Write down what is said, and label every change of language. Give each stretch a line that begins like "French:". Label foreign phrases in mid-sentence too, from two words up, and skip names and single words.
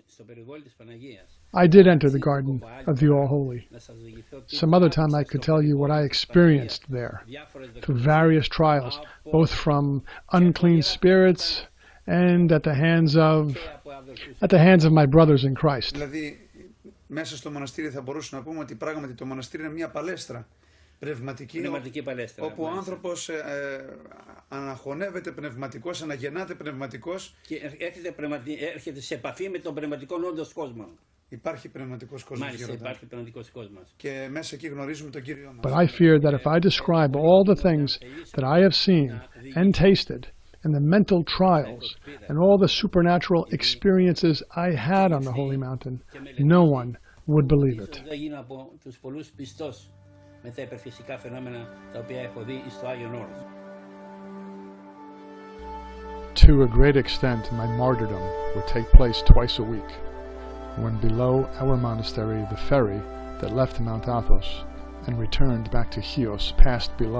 English: I did enter the garden of the All-Holy. Some other time I could tell you what I experienced there, through various trials, both from unclean spirits and at the hands of my brothers in Christ.
Greek: Δηλαδή, μέσα στο μοναστήρι θα μπορούσαμε να πούμε ότι πράγματι το μοναστήρι είναι μια παλέστρα πνευματική, όπου ο άνθρωπος αναχωνεύεται πνευματικός, αναγεννάται πνευματικός και έρχεται σε επαφή με τον πνευματικό όντως κόσμο. Υπάρχει πνευματικός κόσμος. Μάλιστα, υπάρχει πνευματικός κόσμος. Και μέσα εκεί γνωρίζουμε τον Κύριό μας.
English: But I fear that if I describe all the things that I have seen and tasted, and the mental trials, and all the supernatural experiences I had on the Holy Mountain, no one would believe it. To a great extent, my martyrdom would take place twice a week, when below our monastery the ferry that left Mount Athos and returned back to Chios passed below.